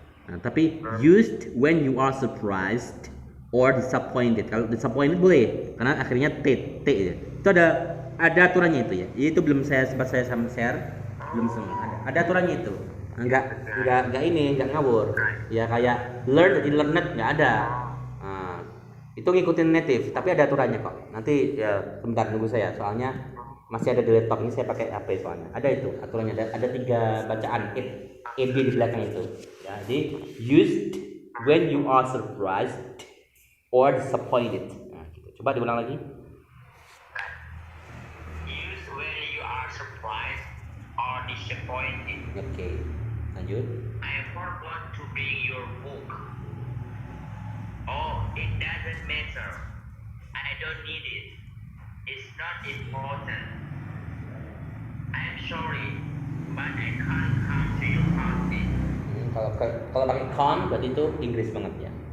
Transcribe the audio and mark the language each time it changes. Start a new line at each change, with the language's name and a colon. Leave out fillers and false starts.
Indonesian: Nah, tapi
English: used when you are surprised or disappointed.
Indonesian: Kalau disappointed boleh, karena akhirnya t ya. Itu ada aturannya itu ya. Itu belum sempat saya share, belum semua. Ada aturannya itu. Enggak ngawur. Ya kayak learn jadi learned nggak ada. Nah, itu ngikutin native, tapi ada aturannya kok. Nanti ya sebentar tunggu saya, soalnya masih ada di laptop ini, saya pakai HP soalnya. Ada itu aturannya, ada 3 bacaan ed di belakang itu. Ya, jadi
English: used when you are surprised or disappointed.
Indonesian: Nah, gitu. Coba diulang lagi.
English: Use when you are surprised or disappointed.
Indonesian: Oke, lanjut.
English: I forgot to bring your book. Oh, it doesn't matter. I don't need it. It's not important. I'm sorry, but I can't come to your party.
Indonesian: Kalau pakai can't berarti itu Inggris banget ya.